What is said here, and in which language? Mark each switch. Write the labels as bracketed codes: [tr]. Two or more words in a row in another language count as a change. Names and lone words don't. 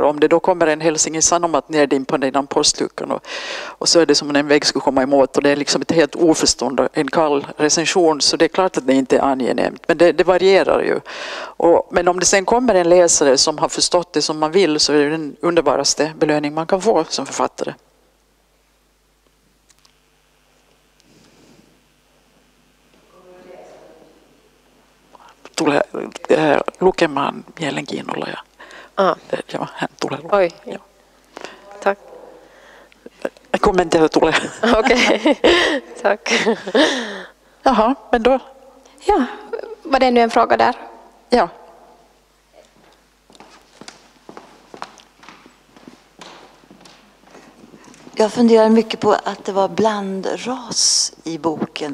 [sv] Om det då kommer en Helsingin Sanomat neddimpan i den postluckan och så är det som om en vägg skulle komma emot och det är liksom ett helt oförstånd och en kall recension, så det är klart att det inte är angenämt, men det varierar ju. Men om det sen kommer en läsare som har förstått det som man vill, så är det den underbaraste belöning man kan få som författare. [fi] Tulee lukemaan mielenkiinnolla ja hän tulee lukemaan. Oi, ja. [sv] Tack. [fi] Kommenterar tulee. [sv] Okej, tack. Jaha, men då. Ja, var det nu en fråga där? Ja. Jag funderar mycket på att det var blandras i boken.